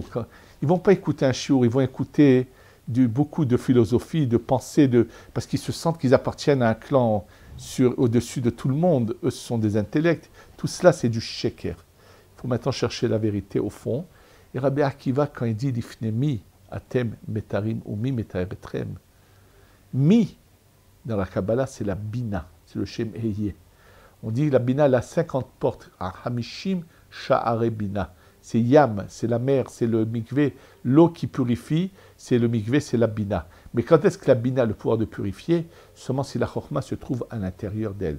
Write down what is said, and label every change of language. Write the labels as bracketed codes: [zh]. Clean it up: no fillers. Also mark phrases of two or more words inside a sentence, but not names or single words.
[fr] Ils ne vont pas écouter un shiur, ils vont écouter beaucoup de philosophie, de pensée, parce qu'ils se sentent qu'ils appartiennent à un clan au-dessus de tout le monde. Eux, ce sont des intellects. Tout cela, c'est du sheker. Il faut maintenant chercher la vérité au fond. Et Rabbi Akiva, quand il dit « [he] לפנימי אתם מטהרים ומי מטהר אתכם [fr] », mi, dans la Kabbalah, c'est la bina, c'est le [he] שם אהיה. [fr] On dit la bina, elle a 50 portes, à [he] חמישים שערי בינה. [fr] C'est Yam, c'est la mer, c'est le mikvé. L'eau qui purifie, c'est le mikvé, c'est la bina. Mais quand est-ce que la bina a le pouvoir de purifier? Seulement si la chorma se trouve à l'intérieur d'elle.